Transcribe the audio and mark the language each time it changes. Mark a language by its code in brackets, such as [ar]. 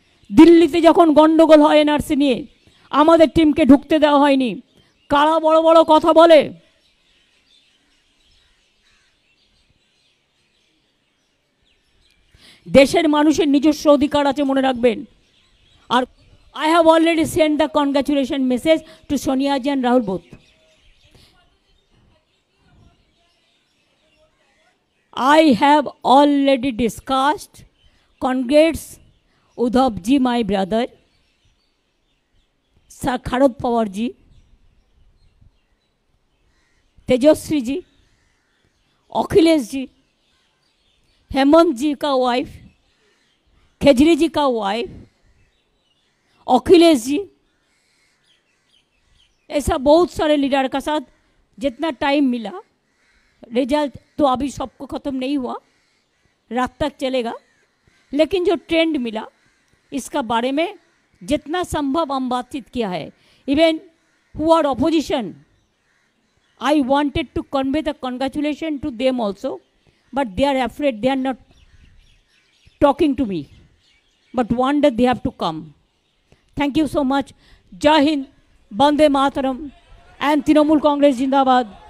[bn] দিল্লিতে যখন গণ্ডগোল হয় এনআরসি নিয়ে, আমাদের টিমকে ঢুকতে দেওয়া হয়নি। কারা বড় বড় কথা বলে? দেশের মানুষের নিজস্ব অধিকার আছে, মনে রাখবেন। [en] আর I have already sent the congratulation message to Sonia Ji and Rahul both. I have already discussed. [hi] Congrats Udhav Ji, [en] my brother, [hi] Kharod Pawar Ji, Tejaswi Ji, Akhilesh Ji, Hemant जी का वाइफ, केजरी जी का वाइफ, अखिलेश जी, ऐसा बहुत सारे leader का साथ जितना time मिला। Result तो अभी सबको ख़त्म नहीं हुआ, रात तक चलेगा, लेकिन जो ट्रेंड मिला इसका बारे में जितना संभव हम बातचीत किया है। [en] Even who are opposition, I wanted to convey the congratulation to them also, but they are afraid, they are not talking to me, but one day they have to come. Thank you so much. Jai Hind, Bande Mataram, and Trinamool Congress Jindabad.